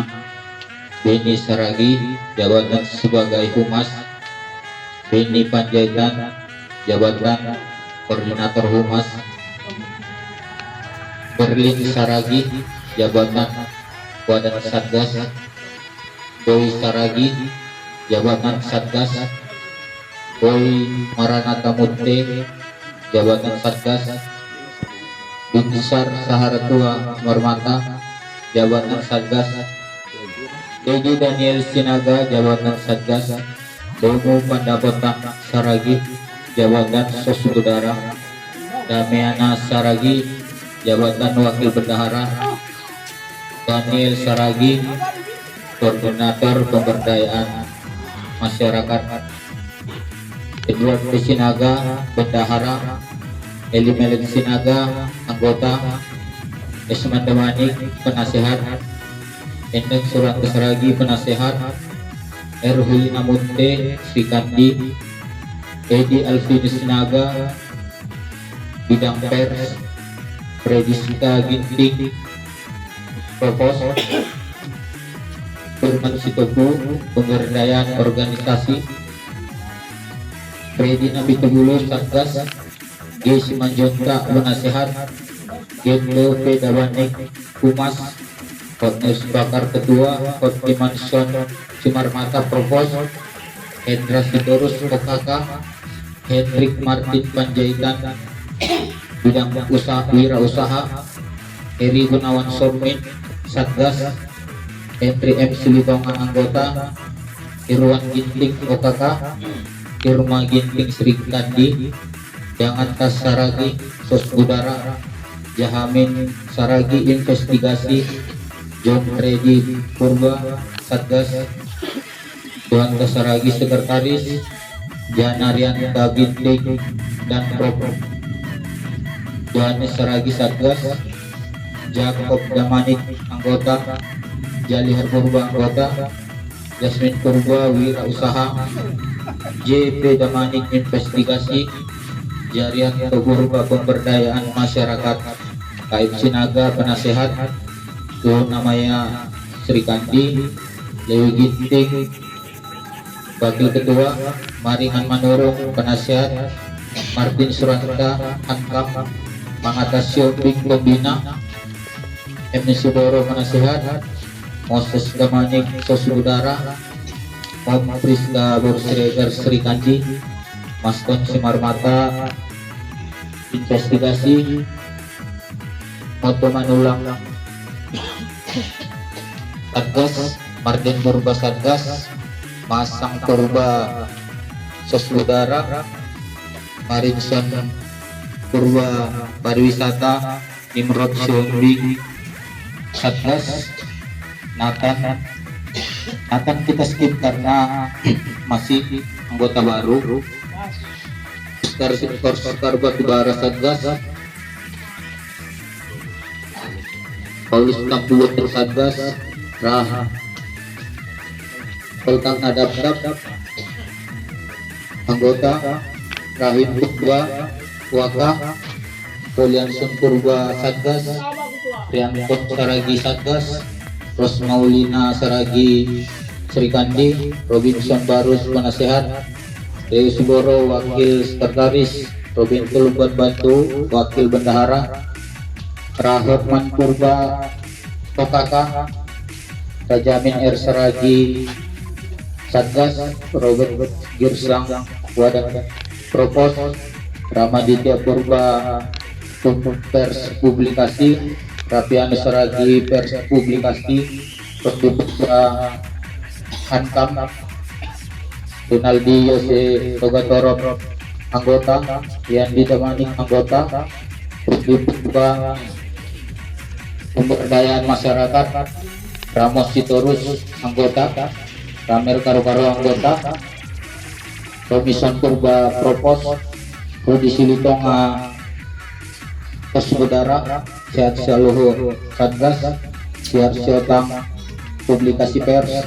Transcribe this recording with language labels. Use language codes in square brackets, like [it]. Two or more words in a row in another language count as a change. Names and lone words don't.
[id] Beni Saragi, jabatan sebagai Humas. Beni Panjaitan, jabatan koordinator Humas. Berlin Saragi, jabatan Wadah Satgas. Boy Saragi, jabatan Satgas. Boy Maranata Munte, jabatan Satgas. Binsar Saharatua Marmata, jabatan Satgas. Dedi Daniel Sinaga, jabatan Satgas. Domo Pandapotan Saragi, jabatan Sosudara. Damiana Saragi, jabatan Wakil Bendahara. Daniel Saragi, Koordinator Pemberdayaan Masyarakat. Edward Sinaga, Bendahara. Elimelek Sinaga, anggota. Esman Damanik, penasehat. Endek Surat Saragi, penasehat. Erhulina Munte, Srikandi. Edi Alfini Sinaga, bidang pers. Fredisika Ginting, Provos. Firman Sitoku, pemberdayaan organisasi. Fredi Nabitubulu, Satgas. G. Simanjunta, penasehat. Gendo Pedawanik, Humas. Hotnes Bakar, ketua. Hotkimanson Simarmata, Provos. Hendra Sitorus, OKK. Hendrik Martin Panjaitan, bidang usaha wirausaha. Heri Gunawan Sormin, Satgas. Henry M. Silitongan, anggota. Irwan Ginting, OKK. Irma Ginting Srikandi. Jangan Tas Saragi, Sos Udara. Jahamin Saragi, investigasi. John Freddy Purba, Satgas. Tuan Saragi, sekretaris. Janarianta Ginting dan Prof. Johannes Saragi, Satgas. Jacob Damanik, anggota. Jalihar Purba, anggota. Jasmin Purba, wirausaha. JP Damanik, investigasi. Jarianto Purba, pemberdayaan masyarakat. Kaib Sinaga, penasehat. Tuhan namanya Srikandi. Lewi Ginting, wakil ketua. Maringan Manurung, penasehat. Martin Suranta, Hankam. Mangatasio Ping, pembina. M. Sudoro, penasehat. Moses Damanik, Sosudara. Om Priska Borsiregar Srikandi. Maston Simarmata, investigasi. Moto Manulang Satgas, Marden Purba Satgas, Masang Purba Sosudara, Marinson Purba Pariwisata, Nimrod Sionwing Satgas, Nathan kita skip karena masih anggota baru. Oscar Batubara Satgas, Paulus Tampulut Satgas, Peltang Adab anggota, Rahim Purba Waka, Polianson Purba Satgas, Rianto Saragi Satgas, Rosmaulina Saragi Serikandi, Robinson Barus Penasehat, Dewi Suboro Wakil Sekretaris, Robin Tulban Bantu Wakil Bendahara, Rahman Purba Tokaka, Rajamin R Saragi Satgas, Robert Girsang Wadah Propos, Ramaditya Purba Pers Publikasi, Rapian Saragi Pers Publikasi, Purba Hankam, Rinaldi Yose Togatoro anggota, Yandi Damanik anggota, Purba Pemberdayaan Masyarakat, Ramos Sitorus anggota, Ramer Karo-Karo anggota, Robinson Purba Propos, Rudi Silitonga Saudara, Sehat Saluhu Satgas, Siar Siotang Publikasi Pers,